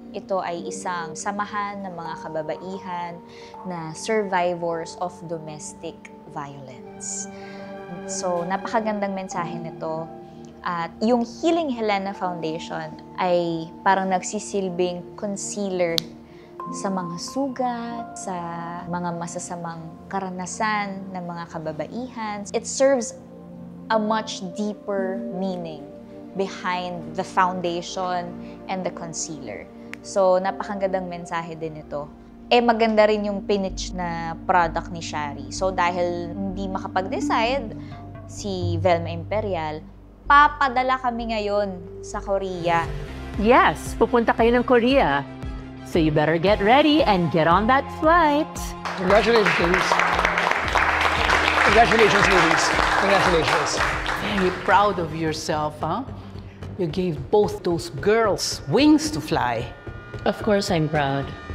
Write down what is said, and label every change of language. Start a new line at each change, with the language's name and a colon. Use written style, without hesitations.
Filipino: Ito ay isang samahan ng mga kababaihan na
English: survivors of domestic violence.
Filipino: So napakagandang mensahe nito. At yung Healing Helena Foundation ay parang nagsisilbing concealer sa mga sugat, sa mga masasamang karanasan ng mga kababaihan.
English: It serves a much deeper meaning behind the foundation and the concealer.
Filipino: So, napakagandang mensahe din ito. Maganda rin yung pinitch na product ni Shari. So, dahil hindi makapag-decide si Velma Imperial, papadala kami ngayon sa Korea. Yes, pupunta kayo ng Korea.
English: So you better get ready and get on that flight. Congratulations, ladies. Congratulations, ladies. Congratulations. Very proud of yourself, huh? You gave both those girls wings to fly. Of course, I'm proud.